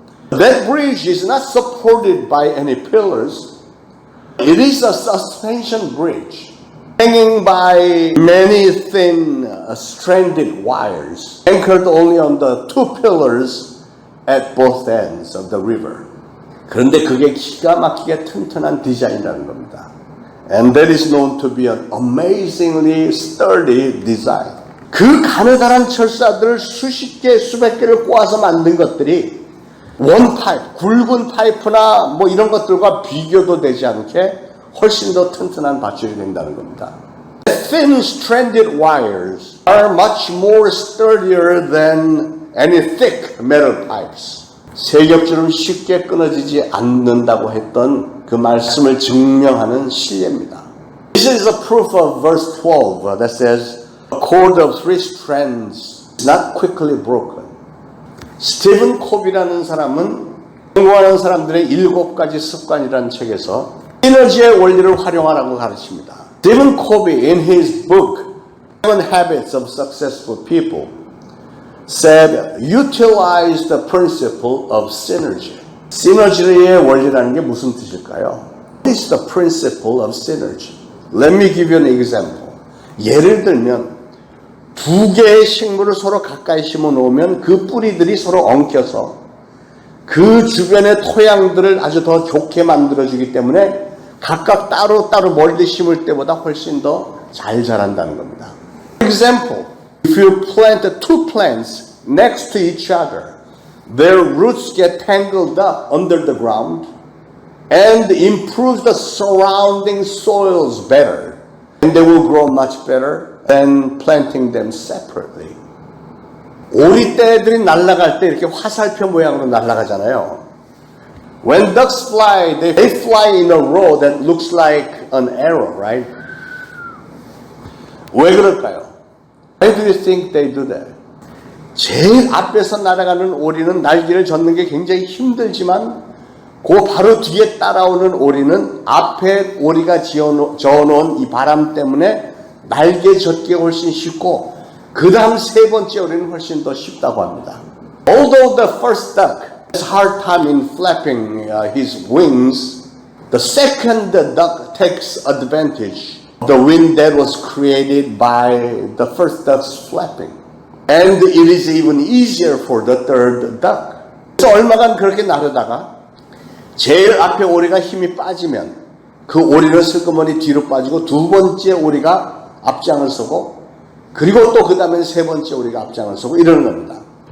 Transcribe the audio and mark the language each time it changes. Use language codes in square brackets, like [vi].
[en] That bridge is not supported by any pillars. It is a suspension bridge hanging by many thin stranded wires anchored only on the two pillars at both ends of the river. [ko] 그런데 그게 기가 막히게 튼튼한 디자인이라는 겁니다. [en] And that is known to be an amazingly sturdy design. [ko] 그 가느다란 철사들을 수십 개, 수백 개를 꼬아서 만든 것들이 원파이프, 굵은 파이프나 뭐 이런 것들과 비교도 되지 않게 훨씬 더 튼튼한 밧줄이 된다는 겁니다. [en] Thin stranded wires are much more sturdier than any thick metal pipes. [ko] 세겹처럼 쉽게 끊어지지 않는다고 했던 그 말씀을 증명하는 실례입니다. [en] This is a proof of verse 12 that says, A cord of three strands is not quickly broken. [ko] 스티븐 콥이라는 사람은 공부하는 사람들의 7가지 습관이라는 책에서 시너지의 원리를 활용하라고 가르칩니다. [en] 스티븐 콥이 in his book 7 Habits of Successful People said, utilize the principle of synergy. [ko] 시너지의 원리라는 게 무슨 뜻일까요? [en] What is the principle of synergy? Let me give you an example. [ko] 예를 들면 두 개의 식물을 서로 가까이 심어 놓으면 그 뿌리들이 서로 엉켜서 그 주변의 토양들을 아주 더 좋게 만들어주기 때문에 각각 따로따로 멀리 심을 때보다 훨씬 더 잘 자란다는 겁니다. [en] For example, if you plant two plants next to each other, their roots get tangled up under the ground and improve the surrounding soils better, and they will grow much better than planting them separately. [ko] 오리떼들이 날아갈 때 이렇게 화살표 모양으로 날아가잖아요. [en] When ducks fly, they fly in a row that looks like an arrow, right? [ko] 왜 그럴까요? [en] Why do you think they do that? [ko] 제일 앞에서 날아가는 오리는 날개를 젓는 게 굉장히 힘들지만 그 바로 뒤에 따라오는 오리는 앞에 오리가 저어놓은 이 바람 때문에 날개 젓기가 훨씬 쉽고 그 다음 세 번째 오리는 훨씬 더 쉽다고 합니다. [en] Although the first duck has a hard time in flapping his wings, the second duck takes advantage of the wind that was created by the first duck's flapping. And it is even easier for the third duck. [ko] 그래서 얼마간 그렇게 나르다가 제일 앞에 오리가 힘이 빠지면 그 오리는 슬그머니 뒤로 빠지고 두 번째 오리가 앞장을 서고 그리고 또 그 다음에 세 번째 오리가 앞장을 서고 이러는 겁니다.